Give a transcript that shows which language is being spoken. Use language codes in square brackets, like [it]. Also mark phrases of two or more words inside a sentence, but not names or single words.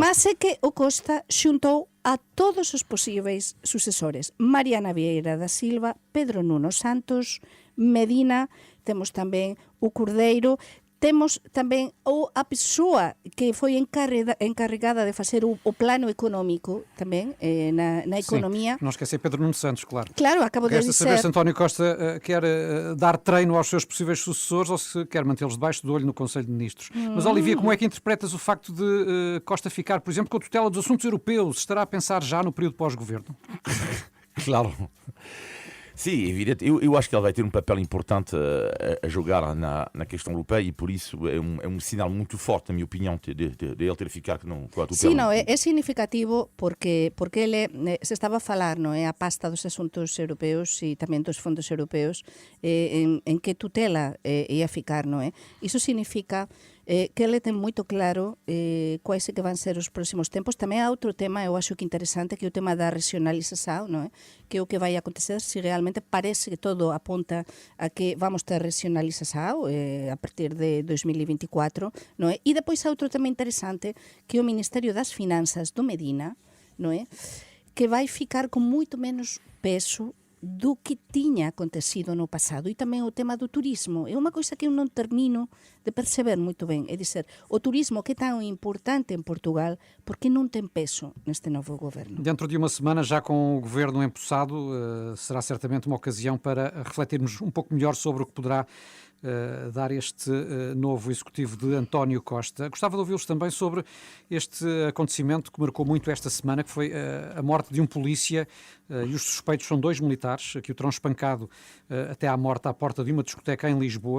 [gl] Mas é que o Costa xuntou a todos os posíveis sucesores: Mariana Vieira da Silva, Pedro Nuno Santos, Medina, temos tamén o Cordeiro, temos tamén a persoa que foi encarregada de facer o plano económico tamén na economía. [pt] Sim, não esquecer Pedro Nuno Santos, claro. Claro, acabo de Resta dizer. saber se António Costa quer dar treino aos seus possíveis sucessores ou se quer mantê-los debaixo do olho no Conselho de Ministros. Mas, Olivia, como é que interpretas o facto de Costa ficar, por exemplo, com a tutela dos assuntos europeus? Estará a pensar já no período pós-governo? Claro. Sim, evidente. Eu acho que ele vai ter um papel importante a jogar na questão europeia e por isso é um sinal muito forte, na minha opinião, de ele ter ficado com a tutela. Sim, não, é significativo porque ele se estava a falar, não é, a pasta dos assuntos europeus e também dos fundos europeus, em que tutela ia ficar, não é? [gl] Isso significa que ele ten moito claro quais que van ser os próximos tempos. Tamén há outro tema, eu acho que interesante, que é o tema da regionalización, non é? Que é o que vai acontecer se realmente parece que todo apunta a que vamos ter regionalización a partir de 2024, non é? E depois há outro tema interesante, que é o Ministerio das Finanzas do Medina, non é? Que vai ficar con moito menos peso do que tiña acontecido no pasado, e tamén o tema do turismo. É unha coisa que eu non termino de perceber moito ben, é dizer, o turismo que é tão importante en Portugal, porque non ten peso neste novo governo. [pt] Dentro de uma semana, já com o governo empossado, será certamente uma ocasião para refletirmos um pouco melhor sobre o que poderá dar este novo executivo de António Costa. Gostava de ouvi-los também sobre este acontecimento que marcou muito esta semana, que foi a morte de um polícia, e os suspeitos são 2 militares que o terão espancado até à morte à porta de uma discoteca em Lisboa.